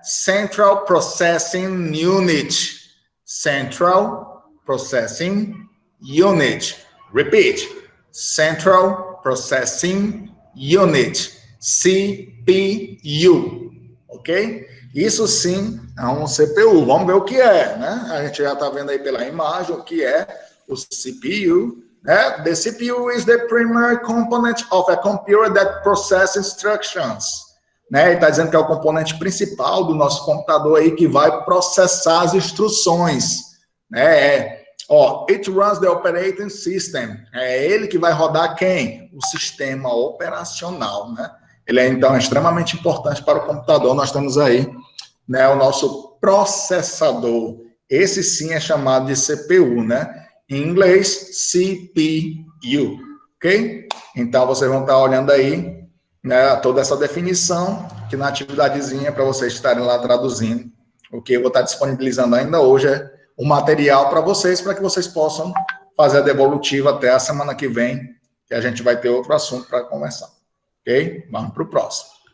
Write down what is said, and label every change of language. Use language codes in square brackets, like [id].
[en] Central Processing Unit. Central Processing Unit. Repeat. Central Processing Unit, CPU, ok? [pt] Isso sim é um CPU. Vamos ver o que é, né? A gente já está vendo aí pela imagem o que é o CPU. Né? [en] The CPU is the primary component of a computer that processes instructions. [pt] Né? Ele está dizendo que é o componente principal do nosso computador aí que vai processar as instruções. Né? [en] It runs the operating system. [pt] É ele que vai rodar quem? O sistema operacional, né? Ele é, então, extremamente importante para o computador. Nós temos aí, né, o nosso processador. Esse sim é chamado de CPU, né? Em inglês, CPU, ok? Então, vocês vão estar olhando aí, né, toda essa definição, que na atividadezinha, para vocês estarem lá traduzindo, o que eu vou estar disponibilizando ainda hoje o material para vocês, para que vocês possam fazer a devolutiva até a semana que vem, que a gente vai ter outro assunto para conversar. Ok? Vamos para o próximo.